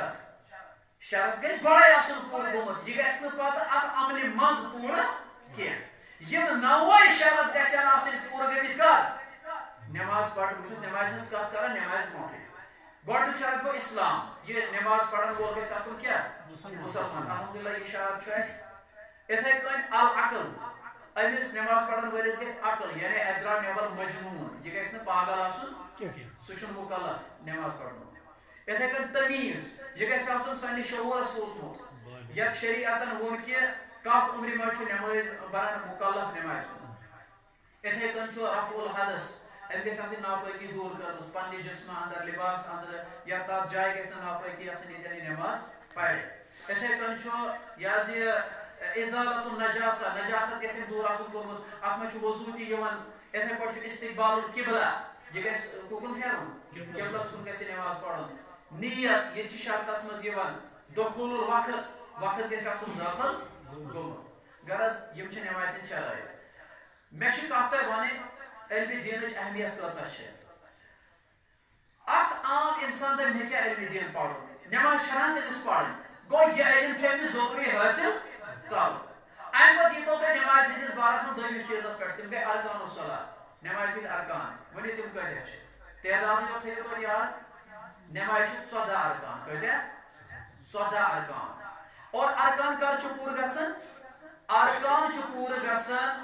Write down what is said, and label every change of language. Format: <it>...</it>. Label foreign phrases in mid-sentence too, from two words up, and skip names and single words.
<ks>شرط گژھِ گۄڈے آسُن پوٗرٕ گوٚمُت یہ گژھِ نہٕ پتہٕ اتھ عملہِ منٛز پوٗرٕ کینٛہہ یم 9 شرط گژھن آسٕنۍ پوٗرٕ گٔمٕتۍ کر نماز پڑھ بہٕ چھُس نمازِ ہٕنٛز کتھ کران نماز برونٛٹھٕے گۄڈنیُک شرط گوٚو اسلام یہ نماز پڑھن وول گژھِ آسُن کیا مسلمان الحمدللہ یہ شرط چھُ اسہِ اِتھے کٔنۍ العقل أمِس نماز پڑھن وٲلِس گژھِ عقل یعنی اَتہِ درٛاو نٮ۪بر مجنوٗن یہِ گژھِ نہٕ پاگل آسُن سُہ چھُنہٕ مُکلف نماز پڑھنُک اِتھے کٔنۍ تمیٖز یہِ گژھِ آسُن سانہِ شعوٗرس ووتمُت یتھ شریعتن ووٚن کہِ کتھ عمرِ منٛز چھُ نماز بنان مُکلف نمازِ ہُنٛد اِتھے کٔنۍ چھُ</ks> <ar>رفع الحدث</ar> <ks>أمۍ گژھِ آسٕنۍ ناپٲکی دوٗر کٔرمٕژ پننہِ جسمہٕ انٛدر لباس انٛدر یا تتھ جایہِ گژھِ نہٕ ناپٲکی آسٕنۍ ییٚتٮ۪ن یہِ نماز پرِ اِتھے کٔنۍ چھُ یہِ حظ یہِ</ks> <ar>ازالت النجاسہ</ar> <ks>نجاست گژھِ دوٗر آسُن کوٚرمُت اتھ منٛز چھُ وضوٗ تہِ یِوان اِتھے پٲٹھۍ چھُ</ks> <ar>استقبال القبلہ</ar> <ks>یہِ گژھِ کُکُن پھیرُن قبلس کُن گژھِ نماز پرُن نیت ییٚتہِ چھِ شرطس منٛز یِوان</ks> <ar>دخول الوقت</ar> <ks>گژھِ آسُن دٲخل گوٚمُت غرض یم چھِ نمازِ ہٕنٛدۍ شرائط مےٚ چھِ کتھ تۄہہِ ونٕنۍ علمِ دیٖنٕچ اہمیت کۭژاہ چھِ اکھ عام انسان دپہِ مےٚ کیٛاہ علمِ دیٖن پرُن نماز چھنہٕ حظ أمِس پرٕنۍ گوٚو یہِ علم چھُ أمِس ضروٗری حٲصِل کرُن امہِ پتہٕ ییٖتو تۄہہِ نمازِ ہٕنٛدِس بارس منٛز دوٚیمِس چیٖزس پٮ۪ٹھ تِم گٔے</ks> <ar>ارکان الصلاۃ</ar> <ks>نمازِ ہٕنٛدۍ ارکان ؤنِو تِم کۭتیاہ چھِ تعدادٕے یوت تھٲیِو تُہۍ یاد نمازِ چھِ 14 ارکان کۭتیاہ 14 ارکان اور ارکان کر چھِ پوٗرٕ گژھان ارکان چھِ پوٗرٕ گژھان</ks>